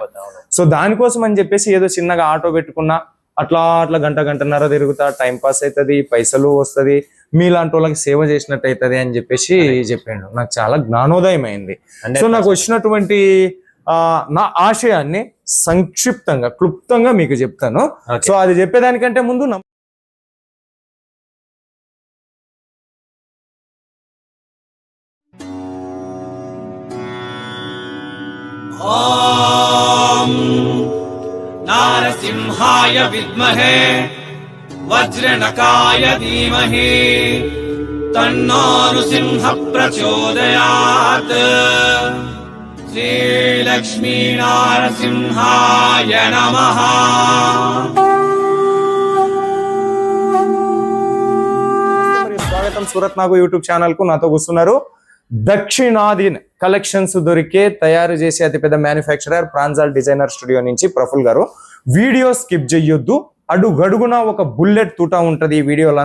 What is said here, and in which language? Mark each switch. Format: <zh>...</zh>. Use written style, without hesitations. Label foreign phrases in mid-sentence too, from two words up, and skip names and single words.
<te>సో దానికోసం అని చెప్పేసి ఏదో చిన్నగా ఆటో పెట్టుకున్నా, అట్లా గంటన్నర తిరుగుతా, టైం పాస్ అవుతుంది, పైసలు వస్తుంది, మీలాంటి వాళ్ళకి సేవ చేసినట్టు అవుతుంది అని చెప్పేసి చెప్పిండు. నాకు చాలా జ్ఞానోదయం అయింది. సో నాకు వచ్చినటువంటి నా ఆశయాన్ని సంక్షిప్తంగా క్లుప్తంగా మీకు చెప్తాను. సో అది చెప్పేదానికంటే ముందు</te> <sa>नारसिंहाय विद्महे वज्रनकाय धीमहि तन्नो नृसिंह प्रचोदयात्। श्रीलक्ष्मी नारसिंहाय नमः।</sa> <te>స్వాగతం సూరత్ నాగు యూట్యూబ్ ఛానల్ కు. నాతో కూర్చున్నారు దక్షిణాది కలెక్షన్స్ దొరికే తయారు చేసే అతిపెద్ద మ్యానుఫ్యాక్చరర్ ప్రాంజల్ డిజైనర్ స్టూడియో నుంచి ప్రఫుల్ గారు. వీడియో స్కిప్ చెయ్యొద్దు, అడుగడుగున ఒక బుల్లెట్ తూటా ఉంటది ఈ వీడియోలన.</te>